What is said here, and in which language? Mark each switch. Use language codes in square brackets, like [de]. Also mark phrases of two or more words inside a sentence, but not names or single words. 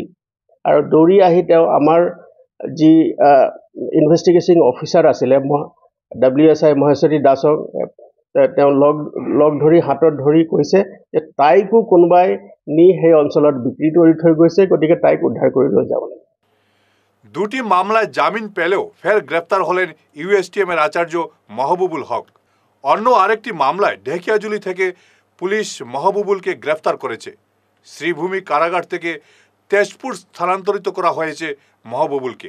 [as] আৰু দৌৰি আহি তেওঁ আমাৰ যি ইনভেষ্টিগেশ্যন অফিচাৰ আছিলে WSI মহেশ্বৰী দাসক তেওঁ লগ ধৰি হাতত ধৰি কৈছে যে তাইকো কোনোবাই নি সেই অঞ্চলত বিক্ৰী কৰি থৈ গৈছে, গতিকে তাইক উদ্ধাৰ কৰি লৈ যাব লাগে। [bn] ২টি মামলায় জামিন পেলেও ফের গ্রেফতার হলেন ইউএসটিএম এর আচার্য মাহবুবুল হক। অন্য আরেকটি মামলায় ঢেকিয়াজুলি থেকে পুলিশ মাহবুবুলকে গ্রেফতার করেছে। শ্রীভূমি কারাগার থেকে তেজপুর স্থানান্তরিত করা হয়েছে মাহবুবুলকে।